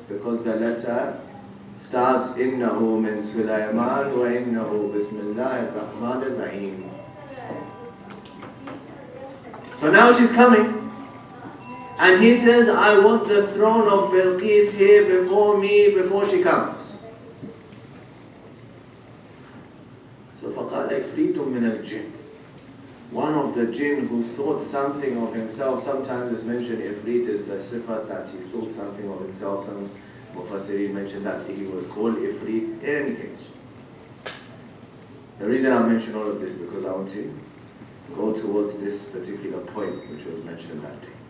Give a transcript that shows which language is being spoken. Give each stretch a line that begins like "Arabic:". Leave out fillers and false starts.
English: Because the letter starts
Arabic: innahu min Sulaiman wa innahu Bismillah ar-Rahman ar-Rahim.
English: So now she's coming, and he says, I want the throne of Bilqis here before me, before she comes.
Arabic: So فَقَالَ إِفْرِيتٌ مِّنَ الْجِنِّ.
English: One of the jinn who thought something of himself, sometimes it's mentioned Ifrit is the sifat that he thought something of himself. Some Mufassirin mentioned that he was called Ifrit. In any case, the reason I mention all of this because I want to go towards this particular point which was mentioned that day.